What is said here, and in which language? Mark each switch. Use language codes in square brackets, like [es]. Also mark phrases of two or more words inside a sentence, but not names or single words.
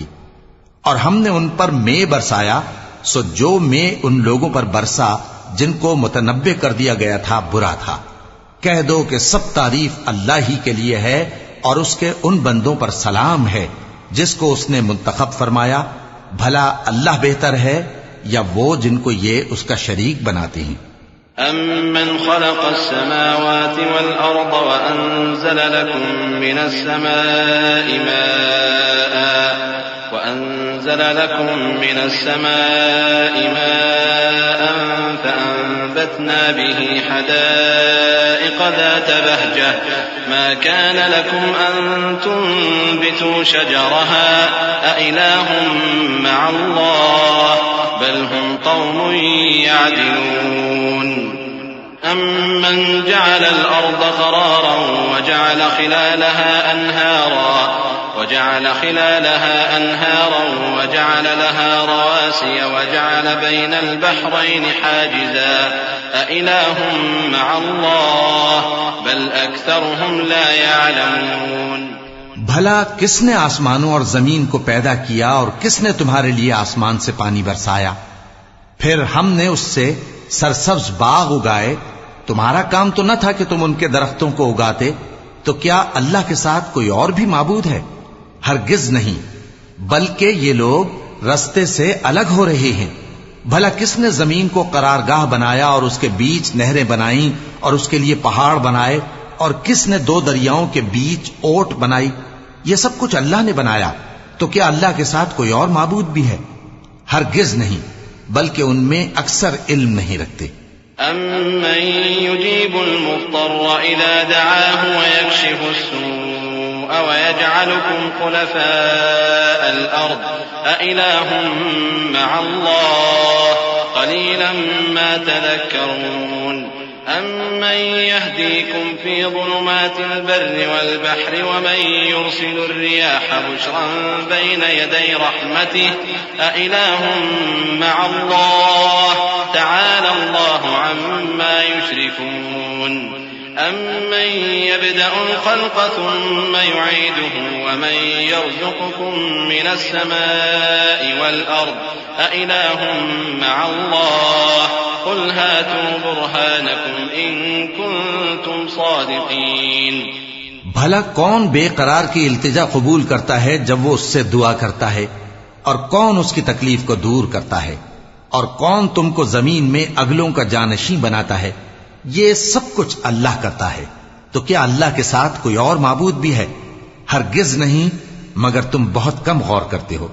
[ur] اور ہم نے ان پر مے برسایا، سو جو مے ان لوگوں پر برسا جن کو متنبہ کر دیا گیا تھا برا تھا. کہہ دو کہ سب تعریف اللہ ہی کے لیے ہے اور اس کے ان بندوں پر سلام ہے جس کو اس نے منتخب فرمایا. بھلا اللہ بہتر ہے یا وہ جن کو یہ اس کا شریک بناتے ہیں. [ar] أمن خلق السماوات والأرض وأنزل لكم من السماء ماء فأنبتنا به حدائق ذات بهجة ما كان لكم أن تنبتوا شجرها أإله مع الله بل هم قوم يعدلون. أمن جعل الأرض قرارا وجعل خلالها أنهارا وجعل لها رواسي وجعل بين البحرين حاجزا أإله مع الله بل أكثرهم لا يعلمون। [ur] بھلا کس نے آسمانوں اور زمین کو پیدا کیا اور کس نے تمہارے لیے آسمان سے پانی برسایا? پھر ہم نے اس سے سرسبز باغ اگائے. تمہارا کام تو نہ تھا کہ تم ان کے درختوں کو اگاتے? تو کیا اللہ کے ساتھ کوئی اور بھی معبود ہے؟ ہرگز نہیں، بلکہ یہ لوگ رستے سے الگ ہو رہے ہیں. بھلا کس نے زمین کو قرارگاہ بنایا اور اس کے بیچ نہریں بنائی اور اس کے لیے پہاڑ بنائے، اور کس نے دو دریاؤں کے بیچ اوٹ بنائی? یہ سب کچھ اللہ نے بنایا۔ تو کیا اللہ کے ساتھ کوئی اور معبود بھی ہے? ہرگز نہیں، بلکہ ان میں اکثر علم نہیں رکھتے. [ar] أمن يجيب المضطر إذا دعاه ويكشف السوء ويجعلكم خلفاء الأرض أإله مع الله قليلا ما تذكرون. أمن يهديكم في ظلمات البر والبحر ومن يرسل الرياح بشرا بين يدي رحمته أإله مع الله تعالى الله عما يشركون. أمن يبدأ الخلق ثم يعيده ومن يرزقكم من السماء والأرض أإله مع الله قل هاتوا برهانكم إن كنتم صادقين. [ur] بھلا کون بےقرار کی التجا قبول کرتا ہے جب وہ اس سے دعا کرتا ہے، اور کون اس کی تکلیف کو دور کرتا ہے، اور کون تم کو زمین میں اگلوں کا جانشی بناتا ہے. یہ سب کچھ اللہ کرتا ہے. تو کیا اللہ کے ساتھ کوئی اور معبود بھی ہے؟ ہرگز نہیں، مگر تم بہت کم غور کرتے ہو.